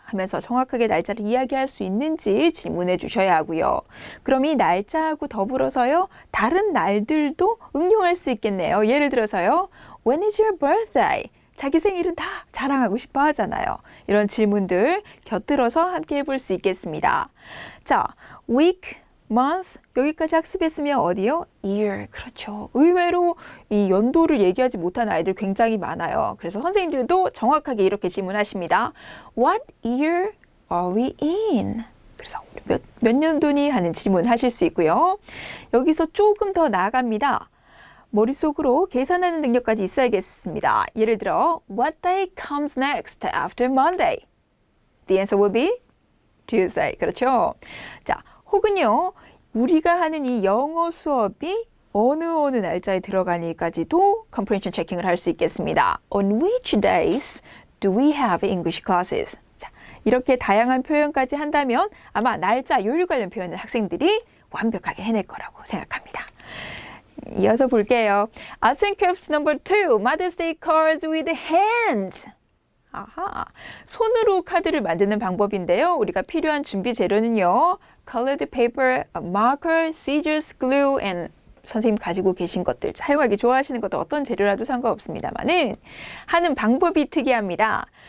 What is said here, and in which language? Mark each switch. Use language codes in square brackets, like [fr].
[ko] 하면서 정확하게 날짜를 이야기할 수 있는지 질문해 주셔야 하고요. 그럼 이 날짜하고 더불어서요, 다른 날들도 응용할 수 있겠네요. 예를 들어서요, [en] When is your birthday? [ko] 자기 생일은 다 자랑하고 싶어 하잖아요. 이런 질문들 곁들여서 함께 해볼 수 있겠습니다. 자, week, month 여기까지 학습했으면 어디요? year. 그렇죠. 의외로 이 연도를 얘기하지 못한 아이들 굉장히 많아요. 그래서 선생님들도 정확하게 이렇게 질문하십니다. [en] What year are we in? [ko] 그래서 몇 년도니 하는 질문 하실 수 있고요. 여기서 조금 더 나아갑니다. 머릿속으로 계산하는 능력까지 있어야겠습니다. 예를 들어, [en] What day comes next after Monday? The answer will be Tuesday. [ko] 그렇죠? 자, 혹은요, 우리가 하는 이 영어 수업이 어느 날짜에 들어가니까지도 comprehension 체킹을 할 수 있겠습니다. [en] On which days do we have English classes? [ko] 자, 이렇게 다양한 표현까지 한다면 아마 날짜, 요일 관련 표현은 학생들이 완벽하게 해낼 거라고 생각합니다. 이어서 볼게요. [en] Arts and Crafts number 2, Mother's Day cards with hands. [ko] 아하, 손으로 카드를 만드는 방법인데요. 우리가 필요한 준비 재료는요, [en] colored paper, marker, scissors, glue, and [ko] 선생님 가지고 계신 것들, 사용하기 좋아하시는 것도 어떤 재료라도 상관없습니다만은 하는 방법이 특이합니다.